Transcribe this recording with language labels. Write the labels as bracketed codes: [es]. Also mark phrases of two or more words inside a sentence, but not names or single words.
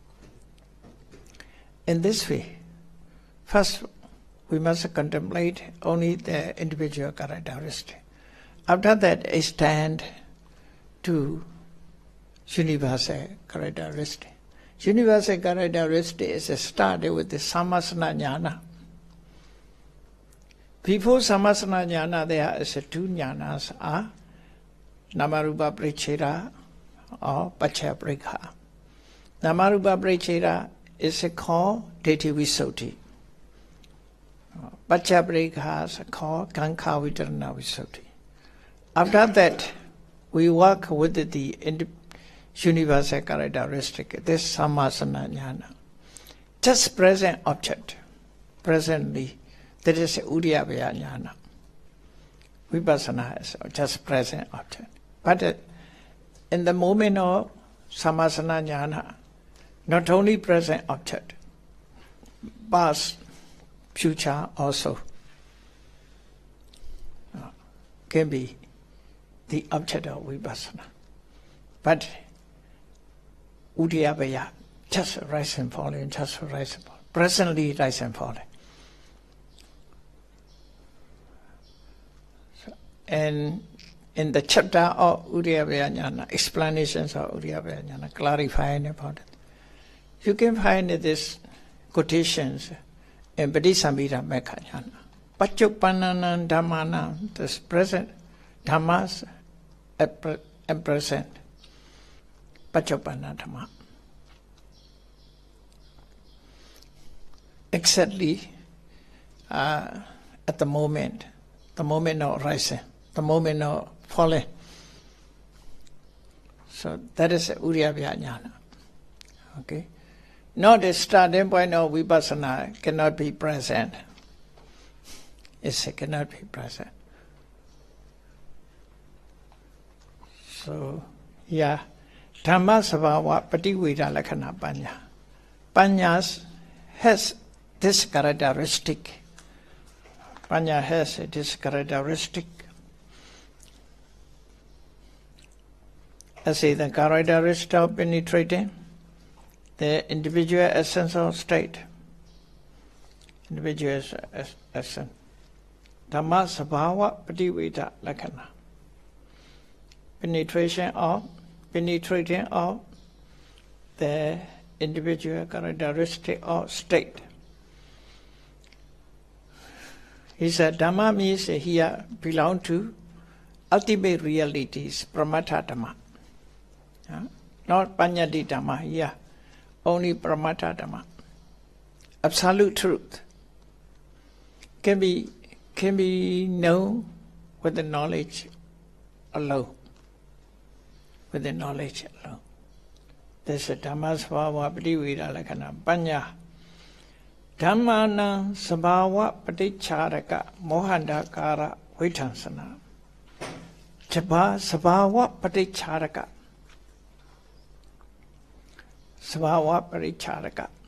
[en] In this way, first we must contemplate only the individual characteristic. After that, extend to universal characteristic. Universal characteristic is started with the [pi] samasana jnana. Before samasana jnana, [en] there is two jnanas are [pi] namarupa paricheta [en] or [pi] paccaya parekha. Namarupa paricheta [en] is called [pi] detti visuddhi. Paccaya parekha [en] is called [pi] kankha vitarana visuddhi. [en] After that, we work with the universal characteristic, this [pi] samasana jnana. [en] Just present object, presently, that is [pi] uddiyabhaya jnana. [en] Vipassana is just present object. But in the moment of [pi] samasana jnana, [en] not only present object, past, future also can be the object of vipassana. But uddiyabhaya, just rise and falling, just rise and falling. Presently rise and falling. So, and in the chapter of [pi] uddiyabhaya jnana, [en] explanations of [pi] uddiyabhaya jnana, [en] clarifying about it, you can find this quotations in Visuddhimagga jnana. [pi] Paccupannanam dhammanam, [en] this present dhammas at present. [pi] Paccupanna dhamma. [en] Exactly at the moment of rising, the moment of falling. So that is [pi] uddiyabhaya jnana. [en] Okay? Not the starting point of vipassana cannot be present. It cannot be present. So, yeah. [pi] Dhamma sabhava pativeda lakkhana panya. [en] Panya has this characteristic. Panya has this characteristic. I say the characteristic of penetrating the individual essence of state. Individual essence. [pi] Dhamma sabhava pativeda lakkhana. [en] Penetrating of the individual characteristic of state. He said Dhamma means here belong to ultimate realities, [pi] Pramatha Dhamma. [en] Not [pi] Panyati Dhamma [en] here, only [pi] Pramatha Dhamma. [en] Absolute truth can be known with the knowledge alone. With the knowledge alone. This is [pi] Dhamma sabhava pativeda lakkhana panya. Dhammana sabhava paticharaka mohandakara vitansana. Japa sabhava paticharaka. Sabhava paticharaka.